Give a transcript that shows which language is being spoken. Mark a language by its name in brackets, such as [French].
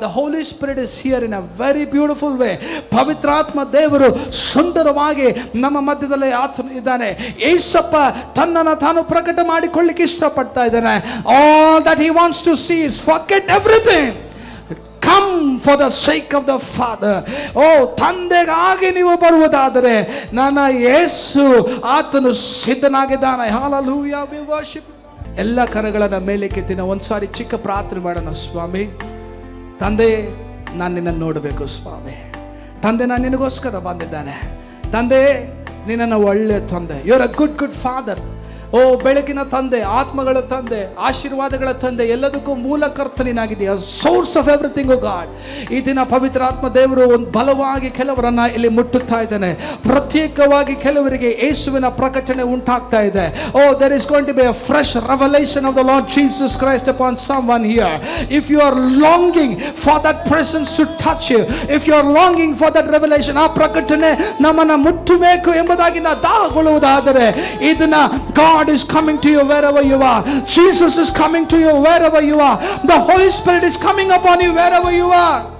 [English] The Holy Spirit is here in a very beautiful way. [Kannada] ಪವಿತ್ರಾತ್ಮ ದೇವರು ಸುಂದರವಾಗಿ ನಮ್ಮ ಮಧ್ಯದಲ್ಲಿ ಇದ್ದಾನೆ. ಯೇಸಪ್ಪ ತನ್ನನ್ನು ತಾನು ಪ್ರಕಟ ಮಾಡಿಕೊಳ್ಳಿಕ್ಕೆ ಇಷ್ಟಪಡ್ತಾ ಇದ್ದಾನೆ. [English] All that he wants to see is forget everything. Come for the sake of the Father. [Kannada] ತಂದೆಗಾಗಿ ನೀವು ಬರುವುದಾದರೆ ನನ್ನ ಯೇಸು ಆತನು ಸಿದ್ಧನಾಗಿದ್ದಾನೆ. [English] Hallelujah, we worship. [Kannada] ಎಲ್ಲ ಕರಗಳನ್ನು ಮೇಲೆ ಕೆತ್ತಿನ ಒಂದ್ಸಾರಿ ಚಿಕ್ಕ ಪ್ರಾರ್ಥನೆ ಮಾಡೋಣ. ಸ್ವಾಮಿ, ತಂದೆ, ನಾನು ನಿನ್ನನ್ನು ನೋಡಬೇಕು. ಸ್ವಾಮಿ ತಂದೆ, ನಾನು ನಿನಗೋಸ್ಕರ ಬಂದಿದ್ದಾನೆ. ತಂದೆ, ನಿನ್ನನ್ನು ಒಳ್ಳೆಯ ತಂದೆ. [English] You are a good father. [Kannada] ಬೆಳಕಿನ ತಂದೆ, ಆತ್ಮಗಳ ತಂದೆ, ಆಶೀರ್ವಾದಗಳ ತಂದೆ, ಎಲ್ಲದಕ್ಕೂ ಮೂಲ ಕರ್ತನಿನಾಗಿದೆಯಾ, [English] Source of everything. [Kannada] O god, ಈ ದಿನ ಪವಿತ್ರ ಆತ್ಮ ದೇವರು ಒಂದು ಬಲವಾಗಿ ಕೆಲವರನ್ನ ಇಲ್ಲಿ ಮುಟ್ಟುತ್ತಾ ಇದ್ದಾನೆ. ಪ್ರತ್ಯೇಕವಾಗಿ ಕೆಲವರಿಗೆ ಯೇಸುವಿನ ಪ್ರಕಟಣೆ ಉಂಟಾಗ್ತಾ ಇದೆ. [English] There is going to be a fresh revelation of the Lord Jesus Christ upon someone here. If you are longing for that presence to touch you, if you are longing for that revelation, [Kannada] ಆ ಪ್ರಕಟಣೆ ನಮ್ಮನ್ನ ಮುಟ್ಟಬೇಕು ಎಂಬುದಾಗಿ ನಾವು ದಾಹಗೊಳ್ಳುವುದಾದರೆ ಇದನ್ನ [English] God is coming to you wherever you are. Jesus is coming to you wherever you are. The Holy Spirit is coming upon you wherever you are.